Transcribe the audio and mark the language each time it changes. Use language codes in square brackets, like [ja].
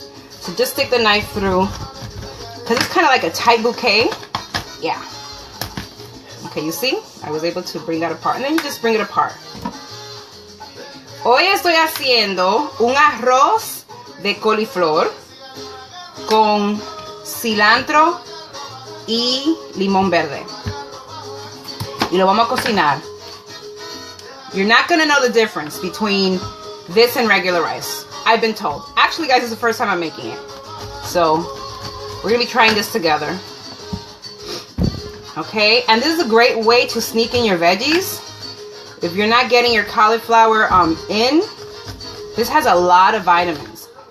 [en] So just stick the knife through, because it's kind of like a tight bouquet. Yeah. Okay, you see? I was able to bring that apart. And then you just bring it apart. [es] Hoy estoy haciendo un arroz de coliflor con cilantro y limón verde. Y lo vamos a cocinar. [en] You're not going to know the difference between this and regular rice, I've been told. Actually, guys, it's the first time I'm making it. So, we're going to be trying this together. Okay, and this is a great way to sneak in your veggies. If you're not getting your cauliflower in, this has a lot of vitamins.